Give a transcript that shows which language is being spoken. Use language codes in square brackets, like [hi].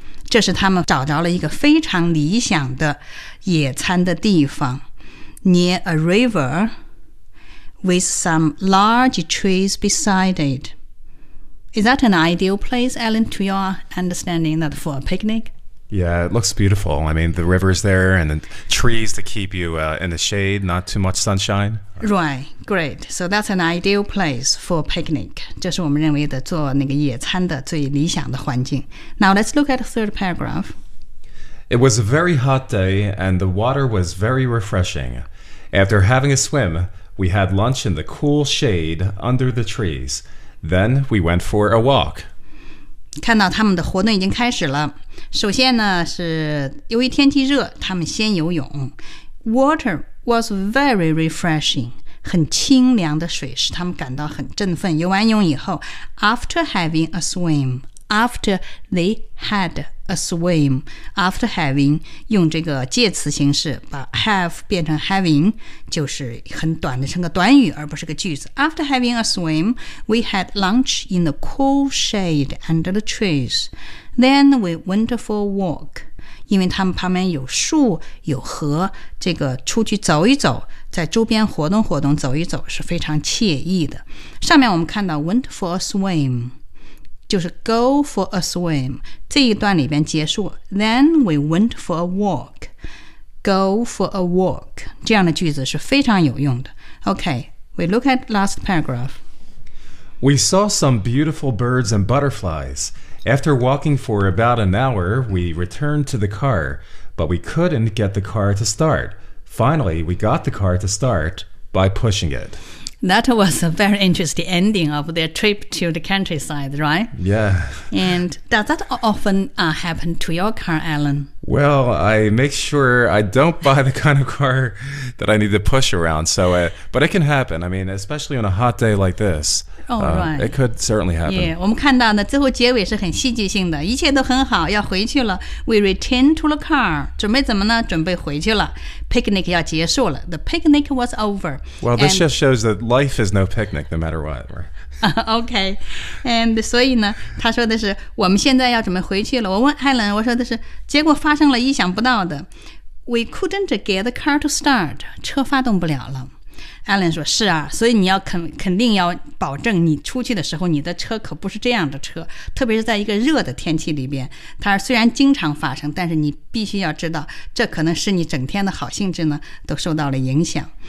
[zh] 这是他们找着了一个非常理想的野餐的地方， [en] near a river with some large trees beside it. Is that an ideal place, Alan, to your understanding that for a picnic? Yeah, it looks beautiful. I mean, the river's there and the trees to keep you in the shade, not too much sunshine. Right, great. So that's an ideal place for picnic. [zh] 这是我们认为的做那个野餐的最理想的环境。 [en] Now let's look at the third paragraph. It was a very hot day and the water was very refreshing. After having a swim, we had lunch in the cool shade under the trees. Then we went for a walk. [zh] 看到他们的活动已经开始了。首先呢，是由于天气热，他们先游泳。 [en] Water was very refreshing， [zh] 很清凉的水使他们感到很振奋。游完泳以后 ， [en] after having a swim， after they had a swim， [zh] after having 用这个介词形式把 have 变成 having， 就是很短的，成个短语而不是个句子。 [en] After having a swim, we had lunch in the cool shade under the trees. Then we went for a walk. [zh] 因为他们旁边有树有河，这个出去走一走，在周边活动活动走一走是非常惬意的。上面我们看到 [en] went for a swim [zh] 就是 [en] go for a swim， [zh] 这一段里边结束 [en] then we went for a walk， go for a walk， [zh] 这样的句子是非常有用的。 [en] OK， we look at last paragraph。 We saw some beautiful birds and butterflies. After walking for about an hour, we returned to the car, but we couldn't get the car to start. Finally, we got the car to start by pushing it. That was a very interesting ending of their trip to the countryside, right? Yeah. And does that often happen to your car, Alan? Well, I make sure I don't buy the kind of car that I need to push around. But it can happen. I mean, especially on a hot day like this. Oh, right. It could certainly happen. [zh] Yeah, 我们看到呢，最后结尾是很戏剧性的，一切都很好，要回去了。 [en] We return to the car. [zh] 准备怎么呢？准备回去了。 [en] Picnic [zh] 要结束了。 [en] The picnic was over. Well, this just shows that life is no picnic, no matter what. Okay. [zh] And 所以呢，他说的是，我们现在要准备回去了。我问 Helen， 我说的是，结果发生了意想不到的。 [en] We couldn't get the car to start. [zh] 车发动不了了。 Alan 说是啊，所以你要 肯定要保证你出去的时候你的车可不是这样的车，特别是在一个热的天气里边，它虽然经常发生，但是你必须要知道这可能是你整天的好兴致呢都受到了影响。